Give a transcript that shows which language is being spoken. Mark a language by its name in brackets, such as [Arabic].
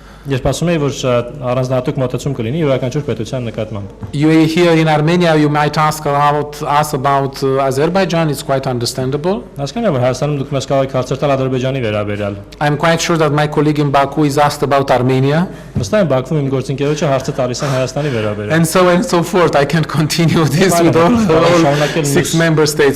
[Armenian] Երբ ասում եի, որ առանձնահատուկ մոտեցում կլինի յուրաքանչյուր պետության նկատմամբ։ [English] You here in Armenia, you might ask about us about Azerbaijan. It's quite understandable. [Armenian] Հասկանում եմ, որ Հայաստանում դուք մեզ կարող եք հարցեր տալ Ադրբեջանի վերաբերյալ։ [English] I'm quite sure that my colleague in Baku is asked about Armenia, [Armenian] Վստահ եմ Բաքվում իմ գործընկերոջը հարցը տալիս են Հայաստանի վերաբերյալ։ [English] and so forth. I can continue this with all 6 member states.